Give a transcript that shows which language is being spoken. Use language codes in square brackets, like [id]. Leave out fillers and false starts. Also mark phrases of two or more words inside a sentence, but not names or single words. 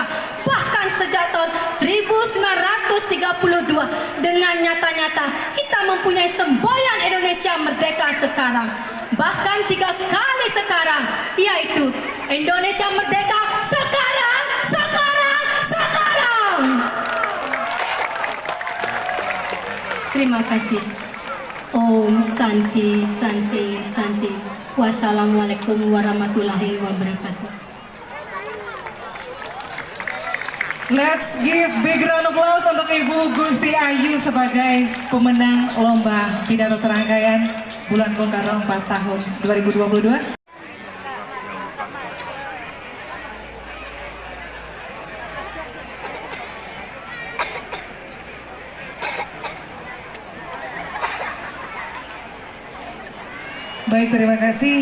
[id] Bahkan sejak tahun 1932 dengan nyata-nyata kita mempunyai semboyan Indonesia merdeka sekarang. Bahkan 3 kali sekarang, yaitu Indonesia merdeka sekarang, sekarang, sekarang. Terima kasih. [sa] ॐ शान्तिः शान्तिः शान्तिः. [ar] والسلام عليكم ورحمة الله وبركاته. [en] Let's give big round of applause [id] untuk Ibu Gusti Ayu sebagai pemenang lomba pidato serangkaian Bulan Bung Karno 4 tahun 2022. Baik, terima kasih.